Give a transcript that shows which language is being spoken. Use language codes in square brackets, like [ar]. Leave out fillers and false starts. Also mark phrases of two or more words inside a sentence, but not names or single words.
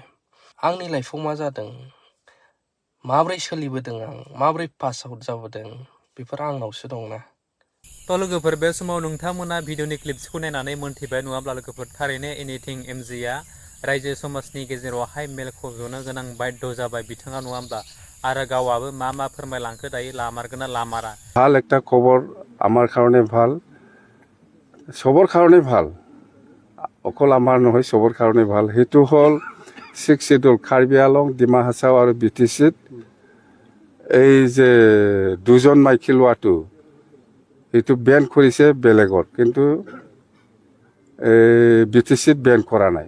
[brx] आंनि लाइफआव मा जादों, माब्रै सोलिबोदों आं, माब्रै [en] pass out [brx] जाबोदों बेफोर आंनावसो दंना। थ' लोगोफोर बे समाव नोंथांमोना भिडिअनि क्लिप्सखौ नायनानै मोनथिबाय नङाब्ला लोगोफोर थारैनो एनिथिं एमजिया रायजो समाजनि गेजेरावहाय मेल खज'नो गोनां बाध्य जाबाय बिथाङा नङा होमब्ला आरो गावाबो मा फोरमायलांखो दायो लामारगोन ना लामारा। [as] ভাল একটা খবর আমার কারণে ভাল, সবৰ কাৰণে ভাল, অকল আমাৰ নহয় সবৰ কাৰণে ভাল। সেইটো হ'ল 6 শিডিউল কাৰ্বি আংলং, ডিমা হাছাও আৰু BTCত এই যে দুজন মাইকী লোৱাটো সেইটো বেন কৰিছে বেলেগত, কিন্তু BTCত বেন কৰা নাই।